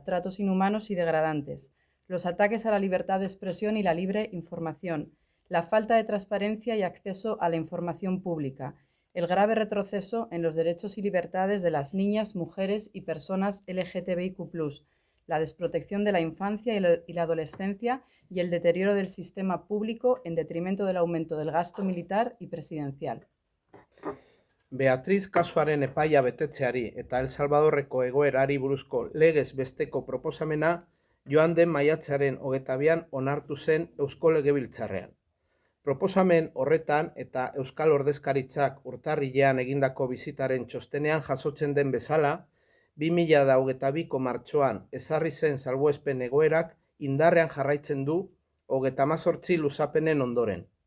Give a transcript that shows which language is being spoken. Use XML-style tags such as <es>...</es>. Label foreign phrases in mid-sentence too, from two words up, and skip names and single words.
<es>tratos inhumanos y degradantes, los ataques a la libertad de expresión y la libre información, la falta de transparencia y acceso a la información pública, el grave retroceso en los derechos y libertades de las niñas, mujeres y personas LGTBIQ+, la desprotección de la infancia y la adolescencia y el deterioro del sistema público en detrimento del aumento del gasto militar y presidencial.</es> <eu>Beatriz kasuaren epaia betetzeari eta El Salvadorreko egoerari buruzko legez besteko proposamena joan den maiatzaren 22an onartu zen Eusko Legebiltzarrean. Proposamen horretan eta Euskal Ordezkaritzak urtarrilean egindako bizitaren txostenean jasotzen den bezala, 2022ko martxoan ezarri zen salbuespen egoerak indarrean jarraitzen du 38 luzapenen ondoren.</eu>